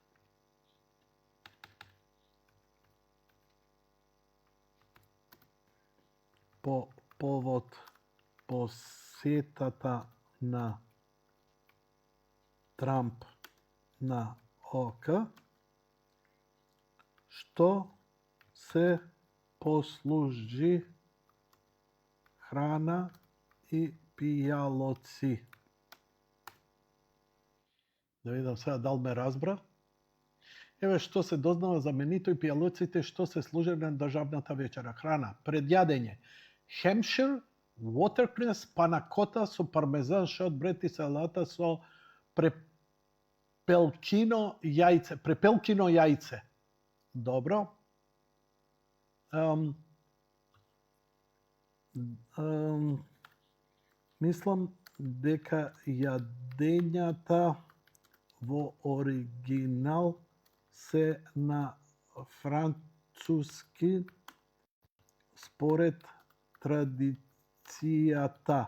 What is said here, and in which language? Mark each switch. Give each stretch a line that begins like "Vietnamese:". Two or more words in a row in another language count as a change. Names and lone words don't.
Macedonian: по повод посетата на Трамп на ОК, што се послужи храна и пијалоци. Да видам сега дал ме разбра. Еве што се дознава за менито и пијалоците што се служи на државната вечера. Храна, пред јадење.
English: Hampshire watercress panna cotta
Macedonian: со пармезан шортбред и салата со препелкино јајце. Добро. Мислам дека јадењата во оригинал се на француски според традицијата.